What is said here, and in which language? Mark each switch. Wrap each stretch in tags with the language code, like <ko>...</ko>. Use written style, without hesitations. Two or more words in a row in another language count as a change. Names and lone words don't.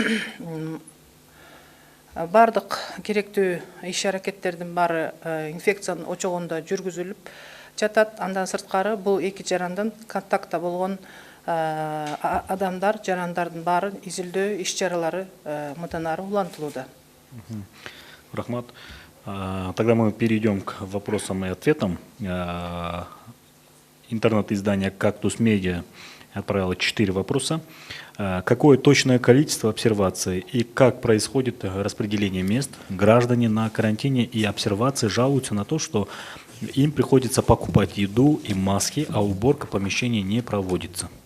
<ky>Бардык керектүү иш-аракеттердин баары инфекциянын очогунда жүргүзүлүп жатат. Андан сырткары бул 2 жарандын контактта болгон адамдар, жарандардын баарын изилдөө иш-чаралары мындан ары улантылууда. Рахмат.</ky> <ru>Тогда мы перейдем к вопросам и ответам. Интернет-издание «Кактус Медиа» отправило 4 вопроса. Какое точное количество обсерваций и как происходит распределение мест? Граждане на карантине и обсервации жалуются на то, что им приходится покупать еду и маски, а уборка помещений не проводится.</ru>